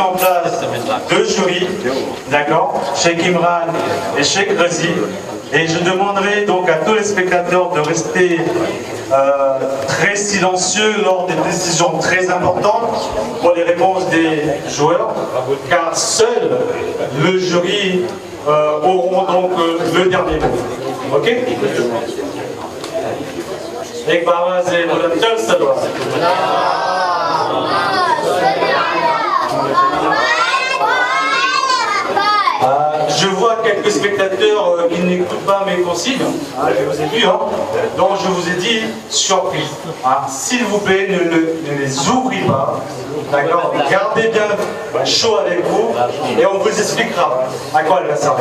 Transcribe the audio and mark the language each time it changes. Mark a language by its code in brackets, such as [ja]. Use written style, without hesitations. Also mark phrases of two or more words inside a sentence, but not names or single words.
[fr] en place 2 jurys, d'accord, Cheikh Imran et Cheikh Razi, et je demanderai donc à tous les spectateurs de rester très silencieux lors des décisions très importantes pour les réponses des joueurs, car seul le jury auront donc le dernier mot. Ok? एक बाबा से बुलंदर सलवा je vois quelques spectateurs qui n'écoutent pas mes consignes, je vous ai vu, donc je vous ai dit surprise. S'il vous plaît, ne les ouvrez pas, d'accord, gardez bien chaud avec vous et on vous expliquera à quoi elle va servir.